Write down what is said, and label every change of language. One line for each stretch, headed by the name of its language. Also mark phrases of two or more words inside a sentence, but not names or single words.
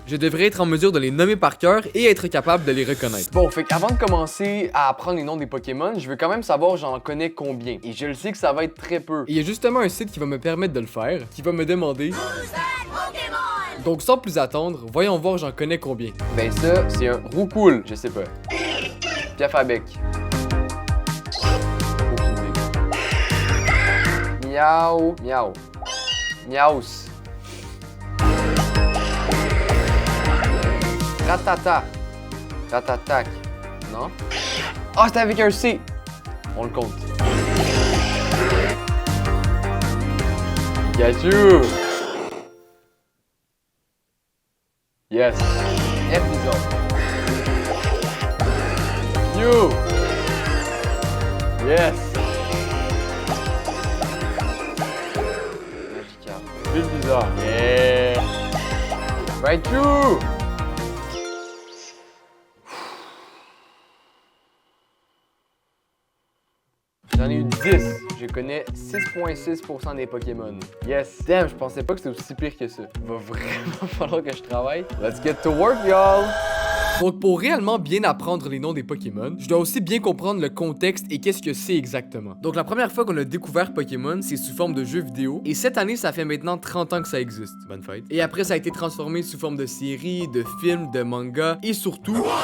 French: Je devrais être en mesure de les nommer par cœur et être capable de les reconnaître. Bon, fait qu'avant de commencer à apprendre les noms des Pokémon, je veux quand même savoir j'en connais combien. Et je le sais que ça va être très peu. Et il y a justement un site qui va me permettre de le faire, qui va me demander... Donc sans plus attendre, voyons voir j'en connais combien. Ben ça, c'est un Roucoule, je sais pas. Piafabec. Miaou, miaou. Miaus. Ratata. Ratatac. Non? Ah, c'était avec un C. On le compte. Pikachu. Yes. Episode. You. Yes. Bizarre. Yeah! Raichu! J'en ai eu 10. Je connais 6,6% des Pokémon. Yes! Damn, je pensais pas que c'était aussi pire que ça. Il va vraiment falloir que je travaille.
English: Let's get to work, y'all!
French: Donc pour réellement bien apprendre les noms des Pokémon, je dois aussi bien comprendre le contexte et qu'est-ce que c'est exactement. Donc la première fois qu'on a découvert Pokémon, c'est sous forme de jeu vidéo, et cette année ça fait maintenant 30 ans que ça existe. Bonne fête. Et après ça a été transformé sous forme de séries, de films, de mangas, et surtout...